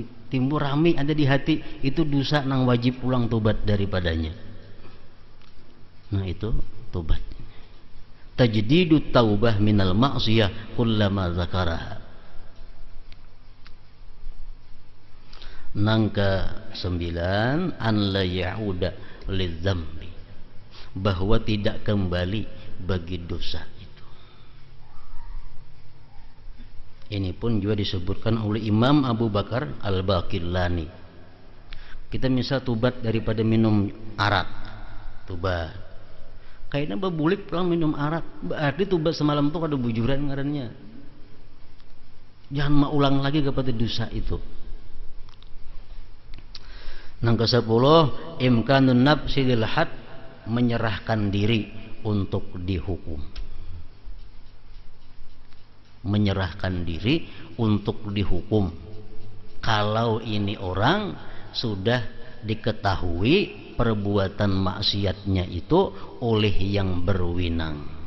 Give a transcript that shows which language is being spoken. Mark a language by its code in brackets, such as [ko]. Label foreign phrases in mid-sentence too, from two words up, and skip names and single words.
[bjn] Timbul rame ada di hati, itu dosa nang wajib pulang tobat daripadanya. [id] Nah itu tobat. [ar] تجديد التوبة من المعصية كلما ذكرها. [bjn] Nang ke-9, [ar] أن لا يعود للذنب, [id] bahwa tidak kembali bagi dosa itu. Ini pun juga disebutkan oleh Imam Abu Bakar Al-Baqillani. Kita misal tobat daripada minum arak, tobat. [bjn] Kayaknya babulik pulang minum arak, berarti tobat semalam tuh ada bujuran ngarannya. [id] Jangan mau ulang lagi kepada dosa itu. [bjn] Nang ke-10, [ar] إمكان النفس للحد, [id] menyerahkan diri untuk dihukum. Menyerahkan diri untuk dihukum. Kalau ini orang sudah diketahui perbuatan maksiatnya itu oleh yang berwenang.